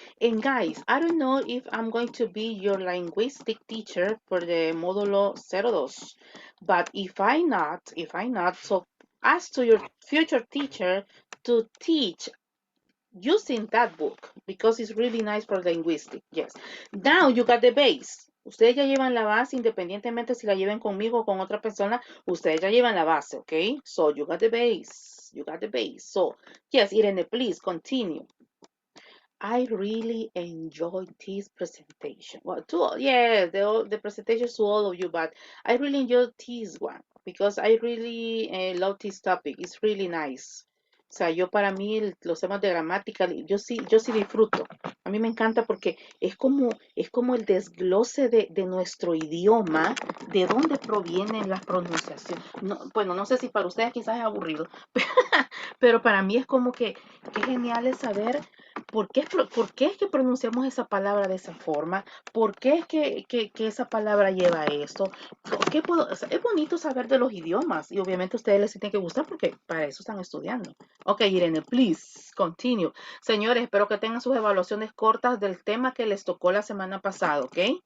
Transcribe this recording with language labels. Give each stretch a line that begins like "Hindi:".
English: And guys, I don't know if I'm going to be your linguistic teacher for the Módulo 02, but if I not, so ask to your future teacher to teach using that book because it's really nice for linguistic. Yes. Now you got the base.
Spanish: Ustedes ya llevan la base independientemente si la lleven conmigo o con otra persona. Ustedes ya llevan la base,
English: okay? So you got the base. You got the base. So yes, Irene, please continue. I really enjoyed this presentation. Well, the presentations to all of you, but I really enjoyed this one because I really love this topic. It's really nice.
Spanish: O sea, yo para mí los temas de gramática, yo sí disfruto. A mí me encanta porque es como el desglose de nuestro idioma, de dónde provienen las pronunciaciones. No, bueno, no sé si para ustedes quizás es aburrido, pero para mí es como que qué genial es saber ¿por qué es que pronunciamos esa palabra de esa forma? ¿Por qué es que esa palabra lleva esto? O sea, es bonito saber de los idiomas y obviamente a ustedes les tiene que gustar porque para eso están estudiando.
English: Ok, Irene, please, continue.
Spanish: Señores, espero que tengan sus evaluaciones cortas del tema que les tocó la semana pasada, ¿ok?